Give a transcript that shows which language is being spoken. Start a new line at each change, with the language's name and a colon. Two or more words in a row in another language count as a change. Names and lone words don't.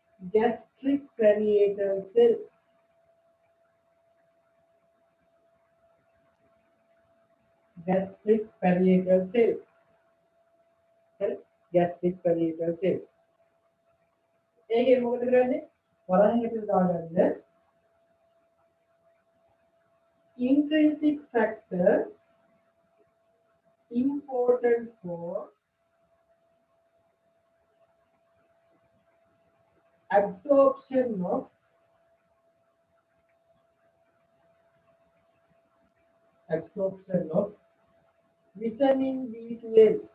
English: gastric parietal cell. Gastric parietal cell. Gastric parietal cell.
Sinhala: ඒකේ මොකද කරන්නේ? වරහන් හිතේ දාගන්න
English: intrinsic factor important for absorption of vitamin B12.